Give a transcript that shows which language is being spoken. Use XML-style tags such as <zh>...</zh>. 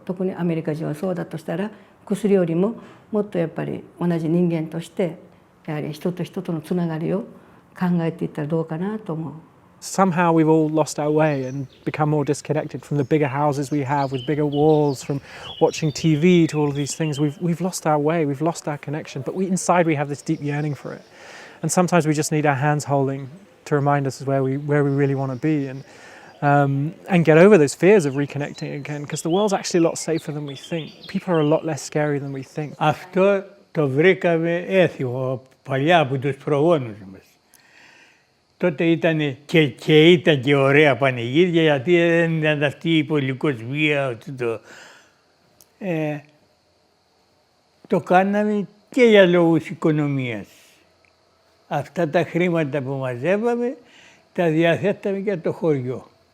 <ja>特にアメリカ人はそうだとしたら、薬よりももっとやっぱり同じ人間としてやはり人と人とのつながりを考えていったらどうかなと思う。</ja> <en>Somehow we've all lost our way and become more disconnected from the bigger houses we have with bigger walls, from watching TV to all of these things. We've lost our way, we've lost our connection, but inside we have this deep yearning for it. And sometimes we just need our hands holding to remind us where we really want to be, and get over those fears of reconnecting again, because the world's actually a lot safer than we think. People are a lot less scary than we think.</en> <el>Αυτό το βρήκαμε έθιμο παλιά από τους προγόνους μας. Τότε ήταν και ωραία πανηγύρια, γιατί δεν ήταν αυτή η πολυκοσμία. Το κάναμε και για λόγους οικονομίας. Αυτά τα χρήματα που μαζεύαμε τα διαθέταμε για το χωριό.</el>